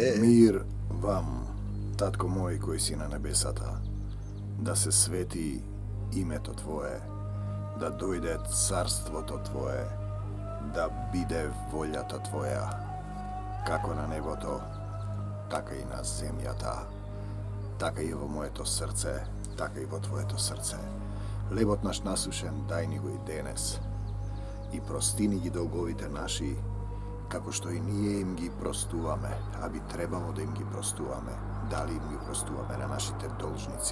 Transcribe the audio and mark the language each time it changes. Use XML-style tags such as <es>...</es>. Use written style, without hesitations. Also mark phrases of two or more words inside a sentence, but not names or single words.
<mk>Мир вам, татко мој који си на небесата, да се свети името твоје, да дојде царство то твоје, да биде вољата твоја, како на небо то, така и на земљата, така i во моето срце, така и во твоето срце. Лебот наш насушен дај ни го и денес, и простини ги долговите наши, како што и ние им ги простуваме, а би требало да им ги простуваме, дали им ги простуваме на нашите должници.</mk>